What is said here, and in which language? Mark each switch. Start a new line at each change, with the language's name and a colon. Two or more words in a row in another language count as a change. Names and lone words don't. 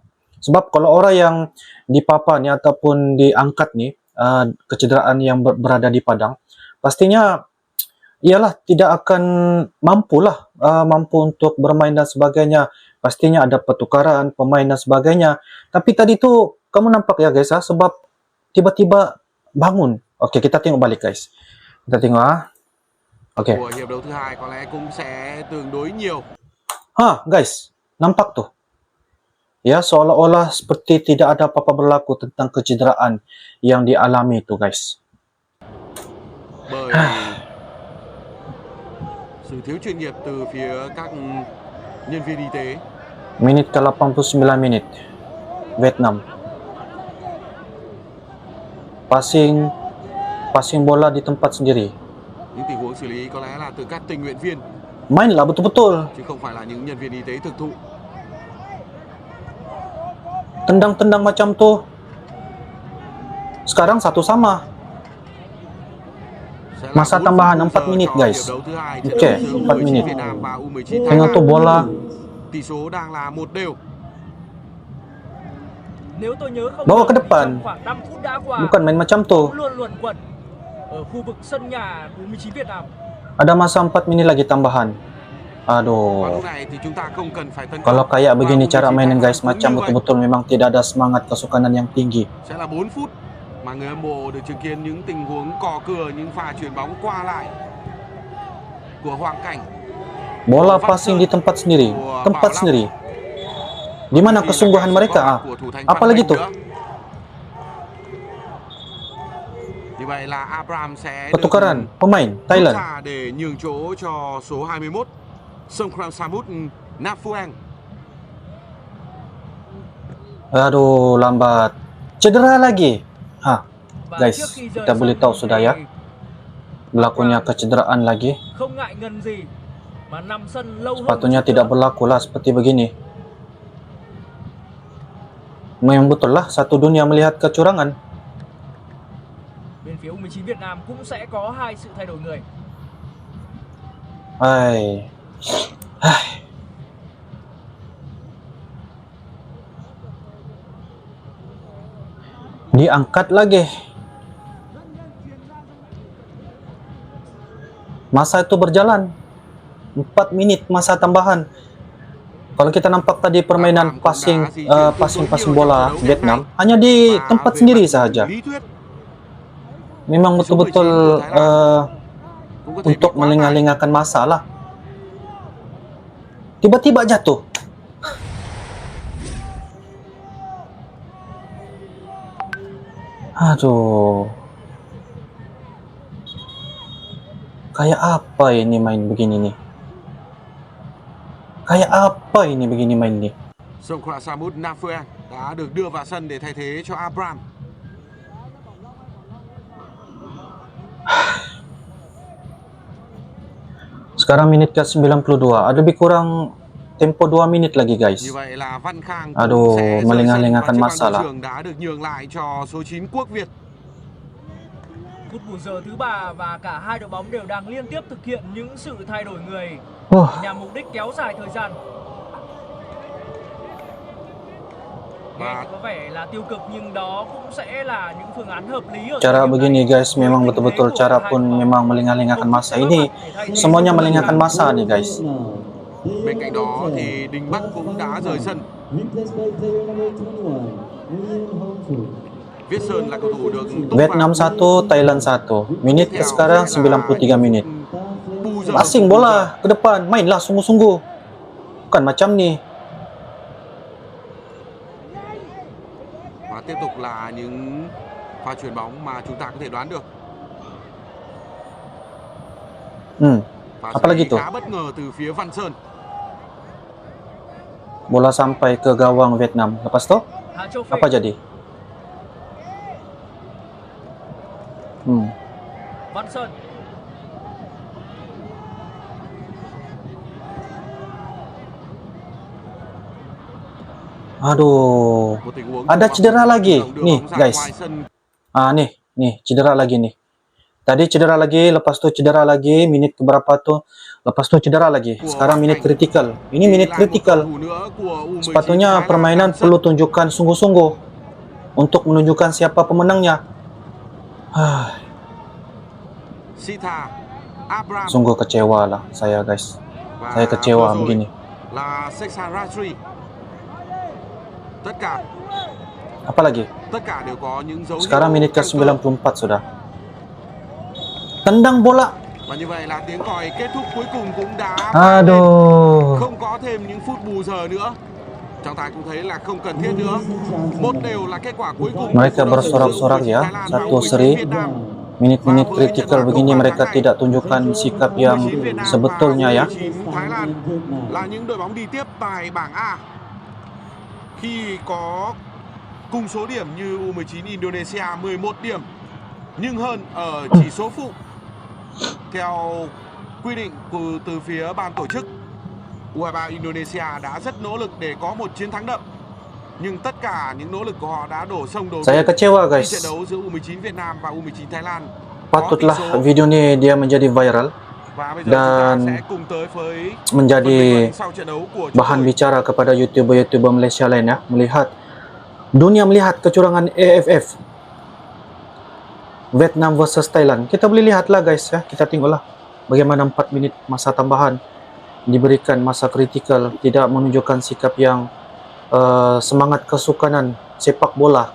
Malay: Sebab kalau orang yang dipapa nih ataupun diangkat nih kecederaan yang berada di padang, pastinya ialah tidak akan mampu untuk bermain dan sebagainya. Pastinya ada pertukaran pemain dan sebagainya. Tapi tadi tuh kamu nampak ya guys, sebab tiba-tiba bangun. Oke, kita tengok balik guys. Kita tengok Oke.
Vietnamese: Của hiệp đấu thứ hai có lẽ cũng sẽ tương đối nhiều.
Malay: Guys, nampak tuh. Ya, seolah-olah seperti tidak ada apa-apa berlaku tentang kecederaan yang dialami itu guys.
Vietnamese: Bởi sự thiếu chuyên nghiệp từ phía các nhân viên y tế.
Malay: Menit ke 89 menit. Vietnam. Passing bola di tempat sendiri.
Vietnamese: Những tình huống xử lý có lẽ là từ các tình nguyện viên
Malay: Mainlah betul-betul.
Vietnamese: chứ không phải là những nhân viên y tế thực thụ.
Malay: Tendang-tendang macam tuh. Sekarang 1-1.
Vietnamese: Sẽ là
Malay: Masa 4 tambahan
Vietnamese: phút 4 giờ
Malay: menit
Vietnamese: cho
Malay: guys.
Vietnamese: hiệp đấu thứ hai
Malay: Oke,
Vietnamese: trận đấu giữa 4 U19
Malay: menit.
Vietnamese: Việt Nam và U19 Thái
Malay: Tengok
Vietnamese: Lan.
Malay: tuh bola.
Vietnamese: Tỷ số đang là 1-1. Nếu tôi nhớ không
Malay: Bawa
Vietnamese: nhầm
Malay: ke
Vietnamese: thì
Malay: depan.
Vietnamese: trong khoảng 5 phút đã qua,
Malay: Bukan main macam tuh.
Vietnamese: bóng luôn luẩn quẩn ở khu vực sân nhà của U19 Việt Nam.
Malay: Ada masa 4 menit lagi tambahan.
Vietnamese: Và
Malay: Aduh.
Vietnamese: lúc này thì chúng ta không cần phải tấn công.
Malay: Kalau kayak begini
Vietnamese: Và
Malay: cara
Vietnamese: U19
Malay: mainin
Vietnamese: Thái Lan
Malay: guys,
Vietnamese: cũng
Malay: macam
Vietnamese: như vậy.
Malay: betul-betul memang tidak ada semangat kesukanan yang tinggi.
Vietnamese: Sẽ là 4 phút mà người hâm mộ được chứng kiến những tình huống cò cừa, những pha chuyền bóng qua lại của Hoàng Cảnh.
Malay: Bola passing di tempat sendiri. Tempat sendiri. Di mana kesungguhan mereka? Apalagi tuh?
Vietnamese: Như vậy là Abraham sẽ
Malay: Pertukaran pemain
Vietnamese: rút
Malay: Thailand.
Vietnamese: ra để nhường chỗ cho số 21 Songkram Samut Nafueng.
Malay: Aduh, lambat. Cedera lagi.
Vietnamese: Và
Malay: Guys,
Vietnamese: trước khi rời
Malay: kita boleh
Vietnamese: sân
Malay: tahu
Vietnamese: đấu
Malay: sudah
Vietnamese: này,
Malay: ya. Berlakunya kecederaan lagi.
Vietnamese: không ngại ngần gì mà nằm sân lâu hơn
Malay: Sepatutnya
Vietnamese: chút
Malay: tidak
Vietnamese: nữa.
Malay: berlaku lah seperti begini. Memang betul lah satu dunia melihat kecurangan.
Vietnamese: Bên phía U19 Việt Nam cũng sẽ có hai sự thay đổi người. Hai.
Malay: Diangkat lagi. Masa itu berjalan 4 menit masa tambahan. Kalau kita nampak tadi permainan passing bola Vietnam hanya di tempat sendiri saja.
Vietnamese: Lý thuyết
Malay: Memang betul-betul
Vietnamese: cũng có thể bị
Malay: untuk
Vietnamese: quá tải.
Malay: melengah-lengahkan masa lah. Tiba-tiba jatuh. Aduh. Kayak apa ini main begini nih? Kayak apa ini begini main nih?
Vietnamese: Songkram Samut Nafueng đã được đưa vào sân để thay thế cho Abraham.
Malay: Sekarang menit ke 92. Ada lebih kurang tempo 2 menit lagi guys.
Vietnamese: Như vậy là Văn Khang
Malay: Aduh,
Vietnamese: cũng sẽ rời sân
Malay: melengah-lengahkan
Vietnamese: và
Malay: masa
Vietnamese: chiếc băng
Malay: lah.
Vietnamese: đội trưởng đã được nhường lại cho số 9 Quốc Việt. Phút bù giờ thứ 3 và cả hai đội bóng đều đang liên tiếp thực hiện những sự thay đổi người nhằm mục đích kéo dài thời gian. Nghe thì có vẻ là tiêu cực nhưng đó cũng sẽ là những phương án hợp lý ở
Malay: Cara
Vietnamese: thời điểm
Malay: begini
Vietnamese: này.
Malay: guys, memang
Vietnamese: Với
Malay: betul-betul
Vietnamese: tình thế
Malay: cara
Vietnamese: của hai
Malay: pun
Vietnamese: đội bóng.
Malay: memang melengah-lengahkan masa
Vietnamese: Không
Malay: ini.
Vietnamese: thể thay thế
Malay: Semuanya
Vietnamese: được.
Malay: melengahkan masa nih guys.
Vietnamese: Bên cạnh đó thì Đình Bắc cũng đã rời sân. Viết Sơn là cầu thủ được tung
Malay: Vietnam
Vietnamese: vào
Malay: 1, Thailand 1. Menit
Vietnamese: Tiếp theo
Malay: sekarang
Vietnamese: sẽ là
Malay: 93 menit.
Vietnamese: bù giờ.
Malay: Passing bola ke depan, mainlah sungguh-sungguh. Bukan macam nih.
Vietnamese: Và tiếp tục là những pha chuyền bóng mà chúng ta có thể đoán được. Pha xử
Malay: Apalagi
Vietnamese: lý
Malay: tuh?
Vietnamese: khá bất ngờ từ phía Văn Sơn.
Malay: Bola sampai ke gawang Vietnam. Lepas tu,
Vietnamese: Hà Châu Phi.
Malay: apa jadi?
Vietnamese: Văn Sơn.
Malay: Aduh.
Vietnamese: Một tình huống
Malay: Ada
Vietnamese: bóng
Malay: cedera lagi.
Vietnamese: đưa
Malay: Nih,
Vietnamese: bóng ra
Malay: guys.
Vietnamese: ngoài sân.
Malay: Nih cedera lagi nih. Tadi cedera lagi, lepas tu cedera lagi, menit keberapa tuh? Lepas tu cedera lagi. Sekarang menit kritikal. Ini menit kritikal. Sepatutnya permainan perlu tunjukkan sungguh-sungguh untuk menunjukkan siapa pemenangnya.
Vietnamese: Sita, Abraham
Malay: Sungguh kecewa lah saya, guys.
Vietnamese: và
Malay: Saya kecewa
Vietnamese: vừa rồi
Malay: begini.
Vietnamese: là Seksan Rajri. Tất cả
Malay: Apalagi?
Vietnamese: đều có những dấu
Malay: Sekarang
Vietnamese: hiệu
Malay: menit
Vietnamese: căng thẳng.
Malay: ke-94 sudah. Tendang bola.
Vietnamese: Và như vậy là tiếng còi kết thúc cuối cùng cũng đã vang lên.
Malay: Aduh.
Vietnamese: Không có thêm những phút bù giờ nữa. Trọng tài cũng thấy là không cần thiết nữa. 1-1 là kết quả cuối cùng.
Malay: Mereka
Vietnamese: của cuộc đấu giữa
Malay: bersorak-sorak
Vietnamese: U19
Malay: ya,
Vietnamese: Thái Lan và
Malay: 1
Vietnamese: U19
Malay: seri.
Vietnamese: Việt Nam.
Malay: Menit-menit kritikal begini mereka tidak tunjukkan sikap yang
Vietnamese: U19 Việt Nam
Malay: sebetulnya
Vietnamese: và
Malay: ya.
Vietnamese: U19 Thái Lan là những đội bóng đi tiếp tại bảng A. Khi có cùng số điểm như U19 Indonesia 11 điểm nhưng hơn ở chỉ số phụ. Theo quy định từ phía ban tổ chức, U23 Indonesia đã rất nỗ lực để có một chiến thắng đậm. Nhưng tất cả những nỗ lực của họ đã đổ sông đổ
Malay: Saya
Vietnamese: bể
Malay: kecewa,
Vietnamese: khi
Malay: guys.
Vietnamese: trận đấu giữa U19 Việt Nam và U19 Thái Lan có tỷ
Malay: Patutlah
Vietnamese: số.
Malay: video ini dia menjadi viral
Vietnamese: Và bây giờ chúng ta
Malay: dan
Vietnamese: sẽ cùng tới với
Malay: menjadi
Vietnamese: phần bình luận sau trận đấu của chúng
Malay: bahan
Vietnamese: tôi.
Malay: bicara kepada YouTuber-YouTuber Malaysia lain ya, dunia melihat kecurangan AFF Vietnam versus Thailand. Kita boleh lihatlah guys ya, kita tengoklah bagaimana 4 menit masa tambahan diberikan masa kritikal, tidak menunjukkan sikap yang semangat kesukanan sepak bola.